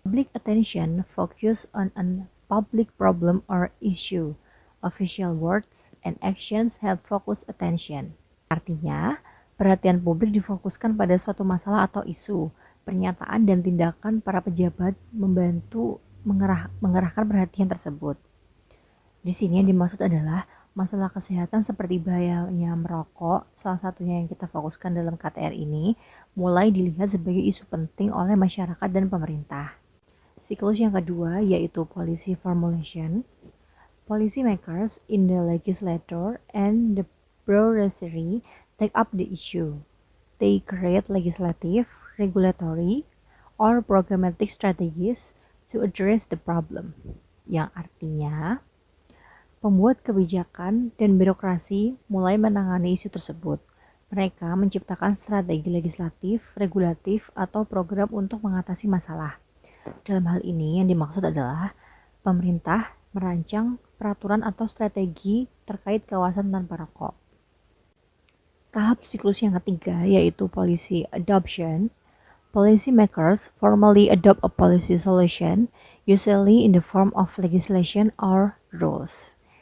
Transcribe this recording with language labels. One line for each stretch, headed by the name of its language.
English: Public attention focus on a public problem or issue. Official words and actions have focus attention.
Indonesian: Artinya, perhatian publik difokuskan pada suatu masalah atau isu. Pernyataan dan tindakan para pejabat membantu mengerahkan perhatian tersebut. Di sini yang dimaksud adalah masalah kesehatan seperti bahayanya merokok, salah satunya yang kita fokuskan dalam KTR ini, mulai dilihat sebagai isu penting oleh masyarakat dan pemerintah. Siklus yang kedua yaitu policy formulation.
English: Policy makers in the legislature and the bureaucracy take up the issue. They create legislative, regulatory, or programmatic strategies to address the problem.
Indonesian: Yang artinya, pembuat kebijakan dan birokrasi mulai menangani isu tersebut. Mereka menciptakan strategi legislatif, regulatif, atau program untuk mengatasi masalah. Dalam hal ini yang dimaksud adalah pemerintah merancang peraturan atau strategi terkait kawasan tanpa rokok. Tahap siklus yang ketiga yaitu policy adoption.
English: Policy makers formally adopt a policy solution, usually in the form of legislation or rules.